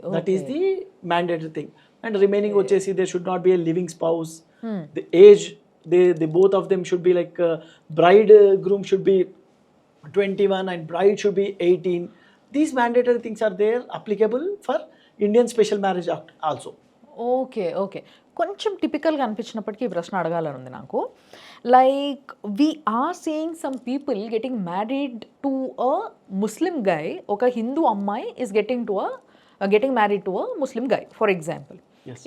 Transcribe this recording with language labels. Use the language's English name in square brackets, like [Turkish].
[English] That is the mandatory thing. And remaining వచ్చేసి they should not be a living spouse, the age they both of them should be like bride groom should be 21 and bride should be 18. These mandatory things are there applicable for Indian Special Marriage Act also. [Telugu] Okay okay కొంచెం టిపికల్గా అనిపించినప్పటికీ ఈ ప్రశ్న అడగాలని ఉంది నాకు. [English] like we are seeing some people getting married to a Muslim guy, [Telugu] ఒక హిందూ అమ్మాయి [English] Is getting married to a Muslim guy for example, Yes.